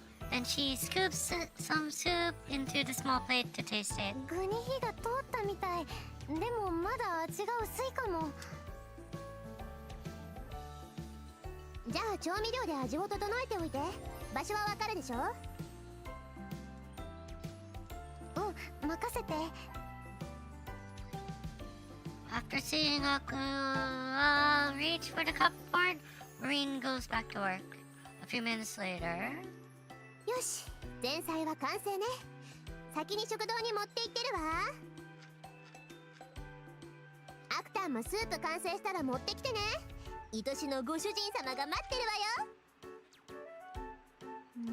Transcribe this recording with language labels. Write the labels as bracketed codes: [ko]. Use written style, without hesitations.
[en] Then she scoops some soup into the small plate to taste it. [ja] 具に火が通ったみたい。でもまだ味が薄いかも。じゃあ調味料で味を整えておいて。場所はわかるでしょ。任せて。 [en] After seeing Aqua reach for the cupboard, Marine goes back to work. A few minutes later... [ja] よし、前菜は完成ね。先に食堂に持って行ってるわ。アクタンもスープ完成したら持ってきてね。愛しのご主人様が待ってるわよ。